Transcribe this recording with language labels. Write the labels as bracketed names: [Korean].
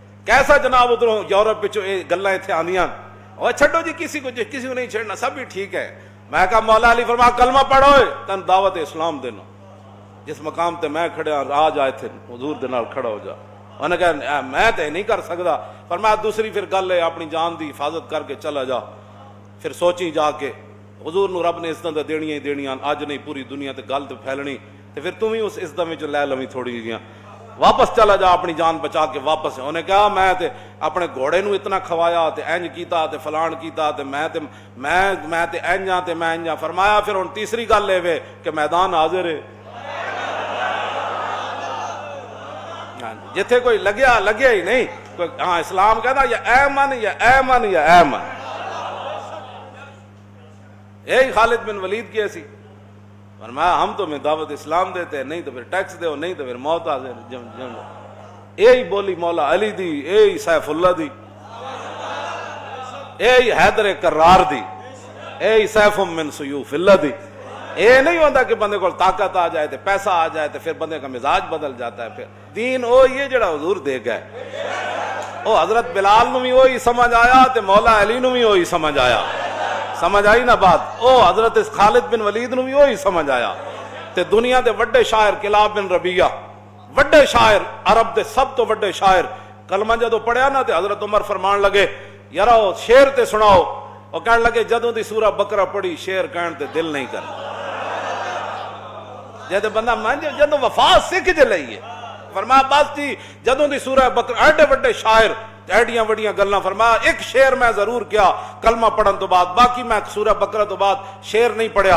[Punjabi] کیسا جناب ادھروں یورپ وچوں یہ گلاں ایتھے آندیاں اور چھڈو جی کسی کو نہیں چھیڑنا سب بھی ٹھیک ہے. میں کہا مولا علی فرمایا کلمہ پڑھو تن دعوت اسلام دینا جس مقام تے میں کھڑیا آ جا ایتھے حضور دے نال کھڑا ہو جا. انہوں نے کہا میں تے نہیں کر سکدا. فرمایا دوسری پھر گل ہے اپنی جان دی حفاظت کر کے چلا جا. پھر سوچی جا کے حضور نو رب نے عزت دینیاں ہی دینیاں اج نہیں پوری دنیا تے گل تے پھیلنی تو پھر تم ہی اس عزت میں جو لے لویں تھوڑی جیاں واپس چلا جا اپنی جان بچا کے واپس. انہیں کہا میں تے اپنے گھوڑے نو اتنا کھوایا تے اینج کیتا تے فلان کیتا تے میں تے اینج ہاں تے میں اینج ہاں. فرمایا پھر ہن تیسری گل اے وے کہ میدان حاضر ہے. جتھے کوئی لگیا ہی نہیں کوئی. ہاں اسلام کہتا یا ایمن یا ایمن یا ایمن. [Urdu] یہی خالد بن ولید کی ایسی فرمایا ہم تو میں دعوت اسلام دیتے ہیں, نہیں تو پھر ٹیکس دو, نہیں تو پھر موت حاضر. [Punjabi] یہی بولی مولا علی دی, یہی سیف اللہ دی, یہی حیدر کرار دی, یہی سیف من سیوف اللہ دی. [Urdu] یہ نہیں ہوتا کہ بندے کو طاقت آ جائے تو پیسہ آ جائے تو پھر بندے کا مزاج بدل جاتا ہے. [Punjabi] پھر دین وہ یہ جڑا حضور دے گئے, وہ حضرت بلال نو بھی وہی سمجھ آیا [Urdu] تے مولا علی نو بھی وہی سمجھ آیا. [Punjabi] سمجھ آئی نا بات؟ او حضرت خالد بن ولید نو بھی وہی سمجھ آیا. تے دنیا دے وڈے شاعر کلاب بن ربیہ, وڈے شاعر عرب دے سب تو وڈے شاعر, کلمہ جدو پڑھیا نا تے حضرت عمر فرمان لگے یارا او شعر تے سناؤ. اور کہنے لگے جدوں دی سورہ بقرہ پڑھی شعر کہن تے دل نہیں کرنا. جدو بندہ مان جدو وفا سکھ جے لئیے فرمایا بس جی جدوں دی سورہ بقرہ ایڈے وڈے شاعر ایڈیاں وڈیاں گلاں. فرمایا ایک شعر میں ضرور کیا کلمہ پڑھن تو بعد, باقی میں سورہ بقرہ تو بعد شعر نہیں پڑھیا.